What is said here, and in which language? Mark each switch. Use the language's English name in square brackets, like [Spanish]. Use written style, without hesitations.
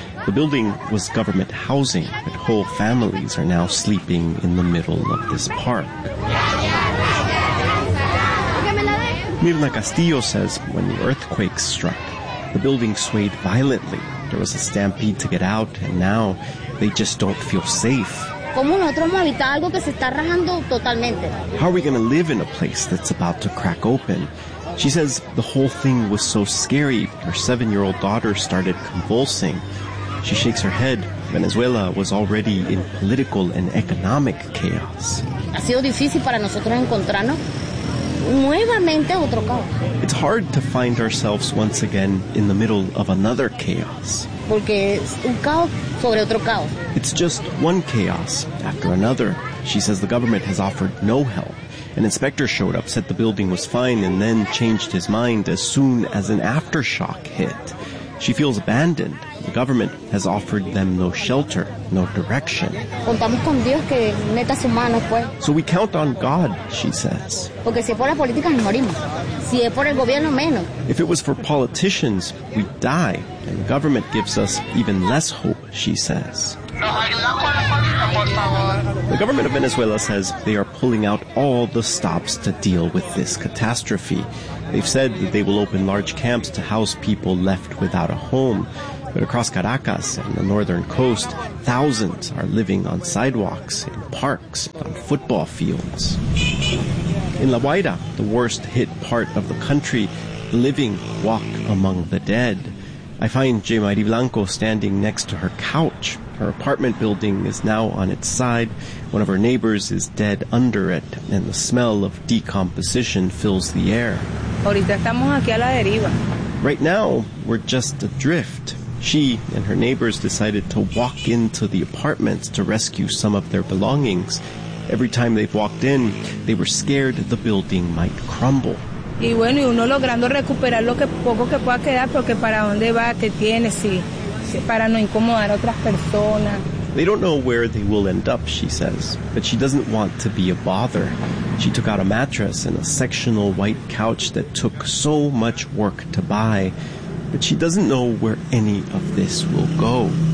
[English] The building was government housing, but whole families are now sleeping in the middle of this park. Mirna Castillo says when the earthquake struck, the building swayed violently. There was a stampede to get out, and now they just don't feel safe. [Spanish] ¿Cómo nosotros vamos a evitar algo que se está rajando totalmente? [English] How are we going to live in a place that's about to crack open? She says the whole thing was so scary, her 7-year-old daughter started convulsing. She shakes her head. Venezuela was already in political and economic chaos. [Spanish] Ha sido difícil para nosotros encontrarnos nuevamente otro caos. [English] It's hard to find ourselves once again in the middle of another chaos. [Spanish] Porque es un caos sobre otro caos. [English] It's just one chaos after another. She says the government has offered no help. An inspector showed up, said the building was fine, and then changed his mind as soon as an aftershock hit. She feels abandoned. The government has offered them no shelter, no direction. [Spanish] Contamos con Dios que meta su mano, pues. [English] So we count on God, she says. [Spanish] Porque si es por la política, nos morimos. Si es por el gobierno, menos. [English] If it was for politicians, we'd die. And the government gives us even less hope, she says. The government of Venezuela says they are pulling out all the stops to deal with this catastrophe. They've said that they will open large camps to house people left without a home. But across Caracas and the northern coast, thousands are living on sidewalks, in parks, on football fields. In La Guaira, the worst hit part of the country, the living walk among the dead. I find J. Mari Blanco standing next to her couch. Her apartment building is now on its side. One of her neighbors is dead under it, and the smell of decomposition fills the air. [Spanish] Ahorita estamos aquí a la deriva. [English] Right now, we're just adrift. She and her neighbors decided to walk into the apartments to rescue some of their belongings. Every time they've walked in, they were scared the building might crumble. [Spanish] Y bueno, y uno logrando recuperar lo que poco que pueda quedar, porque para dónde va, qué tiene, si, si para no incomodar a otras personas. [English] They don't know where they will end up, she says, but she doesn't want to be a bother. She took out a mattress and a sectional white couch that took so much work to buy. But she doesn't know where any of this will go.